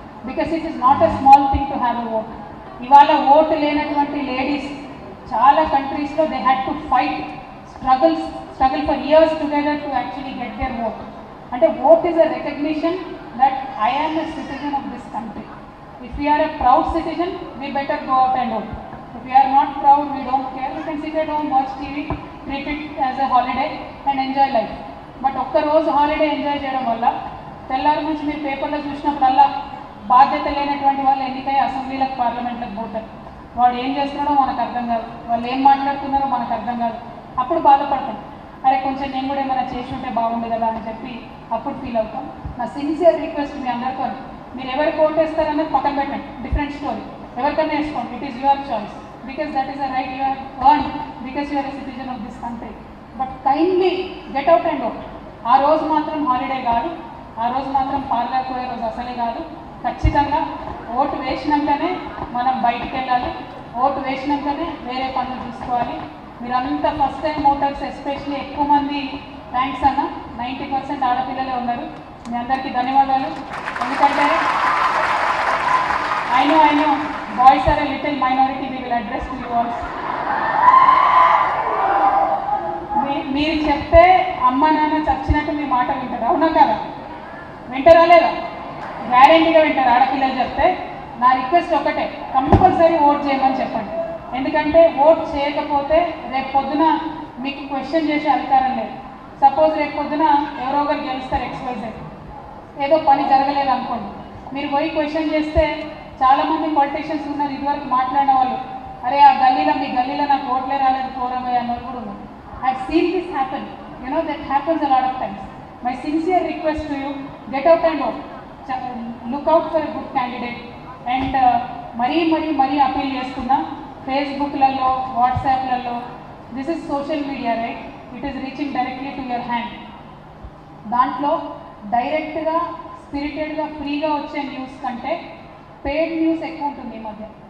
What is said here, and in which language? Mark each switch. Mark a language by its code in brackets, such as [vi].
[en] Because it is not a small thing to have a vote. [te] ఇవాళ vote లేనటువంటి ladies చాలా కంట్రీస్లో [en] They had to fight, struggle for years together to actually get their vote. అంటే vote is a recognition that I am a citizen of this country. If we are a proud citizen, we better go out and vote. If we are not proud, we don't care, we can sit at home, watch TV, treat it as a holiday and enjoy life. [te] But ఒక్క రోజు holiday enjoy చేయడం వల్ల తెల్లారి నుంచి మీరు పేపర్లో చూసినప్పుడల్లా బాధ్యత లేనటువంటి వాళ్ళు ఎన్నికై అసెంబ్లీలకు, పార్లమెంట్లకు పోతారు. వాడు ఏం చేస్తున్నాడో మనకు అర్థం కాదు, వాళ్ళు ఏం మాట్లాడుతున్నారో మనకు అర్థం కాదు. అప్పుడు బాధపడతాం, అరే కొంచెం నేను కూడా ఏమైనా చేసి ఉంటే బాగుండు కదా అని చెప్పి అప్పుడు ఫీల్ అవుతాం. నా సిన్సియర్ రిక్వెస్ట్ మీ అందరితో, మీరు ఎవరికి ఓటేస్తారన్నది పక్కన పెట్టండి, డిఫరెంట్ స్టోరీ, ఎవరికైనా వేసుకోండి, [en] It is your choice, because that is a right you have earned, because you are a citizen of this country. But kindly get out and vote. [te] ఆ రోజు మాత్రం హాలిడే కాదు, ఆ రోజు మాత్రం పార్లర్కి పోయే రోజు అసలే కాదు. ఖచ్చితంగా ఓటు వేసినాకనే మనం బయటికి వెళ్ళాలి, ఓటు వేసినాకనే వేరే పనులు చూసుకోవాలి. మీరంతా ఫస్ట్ టైం ఓటర్స్ ఎస్పెషల్లీ ఎక్కువ మంది, థ్యాంక్స్ అన్న, 90% ఆడపిల్లలే ఉన్నారు. మీ అందరికీ ధన్యవాదాలు. ఎందుకంటే [en] I know boys are a little minority, we will address to you also. [te] మీరు చెప్తే అమ్మ నాన్న చచ్చినట్టు మీ మాట వింటారు, అవునా కదా? వింటారా లేదా? గ్యారెంటీగా వింటారు. ఆడపిల్లలు చెప్తే నా రిక్వెస్ట్ ఒకటే, కంపల్సరీ ఓట్ చేయమని చెప్పండి. ఎందుకంటే ఓట్ చేయకపోతే రేపు పొద్దున మీకు క్వశ్చన్ చేసే అధికారం లేదు. సపోజ్ రేపు పొద్దున ఎవరో ఒకరు గెలుస్తారు, XYZ, ఏదో పని జరగలేదు అనుకోండి, మీరు పోయి క్వశ్చన్ చేస్తే చాలామంది పొలిటీషియన్స్ ఉన్నారు, ఇదివరకు మాట్లాడిన వాళ్ళు, అరే ఆ గల్లీలో, మీ గల్లీలో నాకు ఓట్లే రాలేదు, పోరమయ్య అన్న వాళ్ళు కూడా ఉన్నారు. [en] I've seen this happen, you know, that happens a lot of times. My sincere request to you, get out and vote, look out for a good candidate. And [te] మరీ అపీల్ చేస్తున్నా, ఫేస్బుక్లలో, వాట్సాప్లలో, [en] This is social media right, it is reaching directly to your hand. [te] దాంట్లో డైరెక్ట్గా, స్పిరిటెడ్గా, ఫ్రీగా వచ్చే news కంటే paid news ఎక్కువ ఉంటుంది ఈ మధ్య.